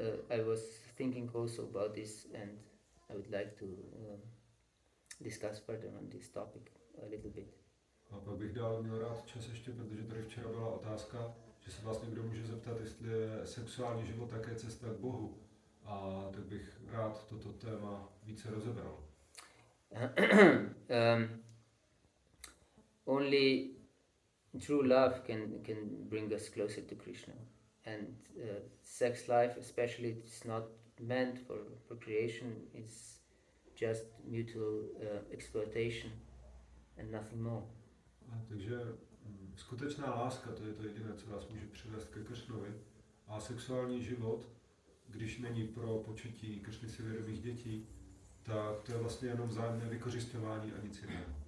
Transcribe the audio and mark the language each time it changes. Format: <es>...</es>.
<en>I was thinking also about this, and I would like to discuss further on this topic a little bit.</en> <cs>A pak bych dál měl rád čas ještě, protože tady včera byla otázka, že se vás někdo může zeptat, jestli je sexuální život také cesta k Bohu. A tak bych rád toto téma více rozebral.</cs> <en>Only true love can bring us closer to Krishna. And sex life especially is not meant for procreation, it's just mutual exploitation and nothing more.</en> <cs>Takže skutečná láska, to je to jediné, co vás může přivést ke Kršnovi. A sexuální život, když není pro početí Kršny si vědomých dětí, tak to je vlastně jenom vzájemné vykořisťování a nic jiného.</cs>